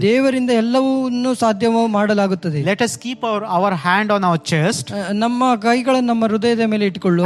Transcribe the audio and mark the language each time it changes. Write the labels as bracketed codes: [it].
[kn] ದೇವರಿಂದ ಎಲ್ಲವನ್ನೂ ಸಾಧ್ಯ ಮಾಡಲಾಗುತ್ತದೆ. [en] Let us keep our hand on our chest, [kn] ನಮ್ಮ ಕೈಗಳನ್ನು ನಮ್ಮ ಹೃದಯದ ಮೇಲೆ ಇಟ್ಟುಕೊಳ್ಳುವ,